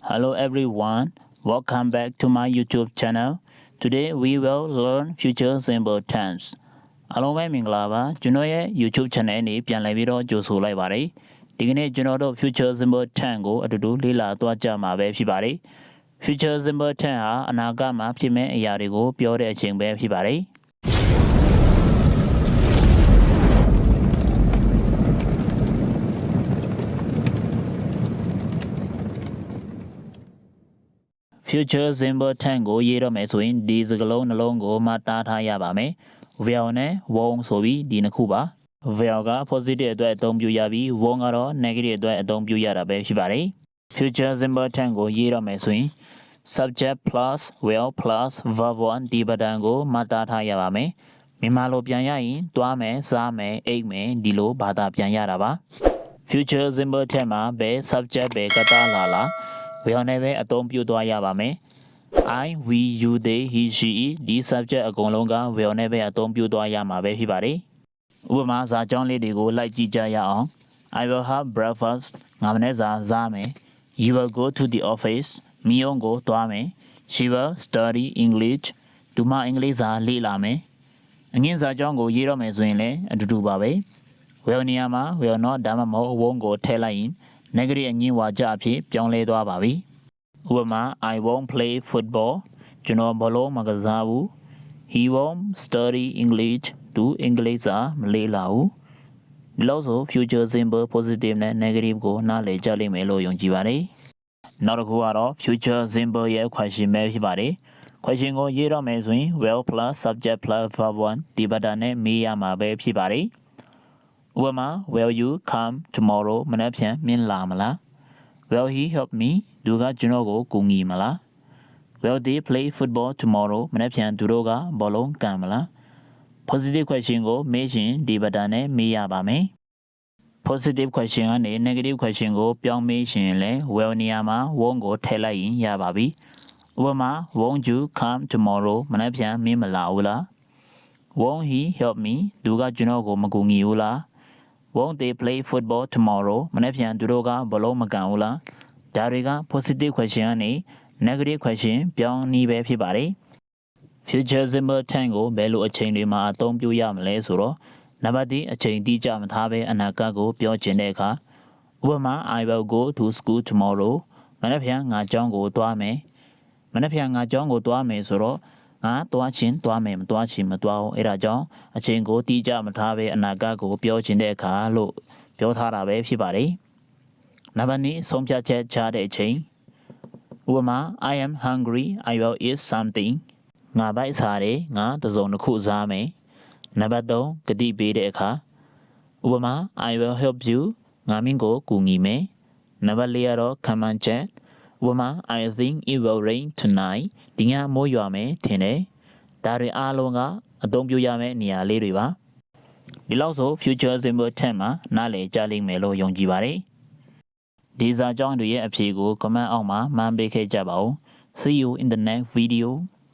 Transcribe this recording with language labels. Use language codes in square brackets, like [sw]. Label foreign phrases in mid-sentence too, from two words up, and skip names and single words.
[en] Hello everyone, welcome back to my YouTube channel. Today we will learn future simple tense. [my] အားလုံးပဲမင်္ဂလာပါကျွန်တော်ရဲ့ [en] YouTube channel [my] နဲ့ပြန်လည်ပြီးတော့ကြိုဆိုလိုက်ပါတယ်ဒီကနေ့ကျွန်တော်တို့ [en] future simple tense [my] ကိုအတူတူလေ့လာသွားကြမှာပဲဖြစ်ပါတယ် [en] future simple tense [my] ဟာအနာဂတ်မှာဖြစ်မယ့်အရာတွေကိုပြောတဲ့အချိန်ပဲဖြစ်ပါတယ် [en] future simple tense [my] ကိုရေးတော့မယ်ဆိုရင်ဒီစကားလုံးနှလုံးကိုမှတ်သားထားရပါမယ် will နဲ့ won't ဆိုပြီးဒီနှစ်ခုပါ will က positive အတွက်အသုံးပြုရပြီး won't ကတော့ negative အတွက်အသုံးပြုရတာပဲဖြစ်ပါတယ် [en] future simple tense [my] ကိုရေးတော့မယ်ဆိုရင် [en] subject plus will plus verb 1 [my] ဒီပဒံကိုမှတ်သားထားရပါမယ်မြန်မာလိုပြန်ရရင်တွားမယ်စားမယ်အိတ်မယ်ဒီလိုဘာသာပြန်ရတာပါ [en] future simple tense [my] မှာဘယ် subject ပဲကတာလာလာwill နဲ့ပဲအသုံးပြုသွားရပါမယ် [en] I, we, you, they, he, she [my] ဒီ subject အကုန်လုံးက will နဲ့ပဲအသုံးပြုသွားရမှာပဲဖြစ်ပါတယ်ဥပမာဇာကြောင်းလေးတွေကိုလိုက်ကြည့်ကြရအောင် [en] I will have breakfast [my] ငါမနေ့စာစားမယ် [en] You will go to the office [my] မိအောင်ကိုသွားမယ် [en] She will study English [my] သူမအင်္ဂ လိပ်စာလေ့လာမယ်အငင်းစာကြောင်းကိုရေးတော့မယ်ဆိုရင်လည်းအတူတူပါပဲ will နေရာမှာ [en] will not [my] ဒါမှမဟုတ် won't ကိုထည့်လိုက်ရင် negative အငင်းဝါကြအဖြစ်ပြောင်းလဲသွားပါပြီဥပမာ [en] I won't play football [my] ကျွန်တော်ဘောလုံးမကစားဘူး [en] He won't study English [my] သူအင်္ဂလိပ် စာမလေ့လာဘူးဒီလို့ဆို [en] future simple positive [my] နဲ့ negative ကိုနားလည်ကြလိမ့်မယ်လို့ယုံကြည်ပါတယ်နောက်တစ်ခုကတော့ [en] future simple [my] ရဲ့ question ပဲဖြစ်ပါတယ် question ကိုရေးတော့မယ်ဆိုရင် [en] will plus subject plus verb 1 [my] ဒီ ပဒံနဲ့မေးရမှာပဲဖြစ်ပါတယ်ဥပမာ [en] will you come tomorrow [my] မနက်ဖြန်မင်းလာမလား [en] Will he help me [my] သူကကျွန်တော်ကိုကူညီမ လား [en] Will they play football tomorrow [my] မနက်ဖြန်သူတို့ကဘောလုံးကန်မလား [en] Positive question [my] ကိုမေးရင်ဒီပဒံနဲ့မေးရ ပါမယ် [en] Positive question [my] ကနေ [en] negative question [my] ကိုပြောင်းမေးရင်လည်း will နေရာမှာ won't ကိုထည့်လိုက်ရင်ရပါပြီဥပမာ [en] Won't you come tomorrow [my] မနက်ဖြန်မင်းမလာဘူးလား [en] Won't he help me [my] သူကကျွန်တော်ကိုမကူညီဘူးလား [en] Won't they play football tomorrow [my] မနေ့ပြန်သူတို့ကဘလုံးမကန်ဘူးလားဒါတွေက [en] positive question [my] ကနေ [en] negative question [my] ပြောင်းနည်းပဲဖြစ်ပါတယ် [en] future simple tense [my] ကိုဘယ်လိုအချိန်တွေမှာအသုံးပြုရမလဲဆိုတော့နံပါတ်1အချိန်တိကျမထားဘဲအနာဂတ်ကိုပြောချင်တဲ့အခါဥပမာ [en] I will go to school tomorrow [my] မနေ့ပြန်ငါကျောင်းကိုသွားမယ်မ နေ့ပြန်ငါကျောင်းကိုသွားမယ်ဆိုတော့ငါသွားချင်းသွားမယ်မသွားချင်းမသွားအောင်အဲ့ဒါကြောင့်အချိန်ကိုတိကျမထားဘဲအနာဂတ်ကိုပြောချင်တဲ့အခါလို့ပြော ထားတာပဲဖြစ်ပါတယ်နံပါတ်2ဆုံးဖြတ်ချက်ချတဲ့အချိန်ဥပမာ [en] I am hungry I will eat something [my] ငါပိုက်စား တယ်ငါတစ်စုံတစ်ခုစားမယ်နံပါတ်3ကတိပေးတဲ့အခါဥပမာ [en] I will help you [my] ငါမင်းကိုကူညီမယ်နံပါတ်4ကတော့ခံမှန်းချက်ဥပမာ [en] I think it will rain tonight [my] ဒီညမိုးရွာမယ်ထင်တယ်ဒါတွေအားလုံးကအသုံးပြုရမယ့်နေရာလေးတွေပါဒီလောက်ဆို [en] future simple tense [my] မှာနားလည်ကြလိမ့်မယ်လို့ယုံကြည်ပါတယ်ဒီစာကြောင်းတွေရဲ့အဖြေကို comment အောက်မှာမှန်းပေးခဲ့ကြပါဦး [en] See you in the next video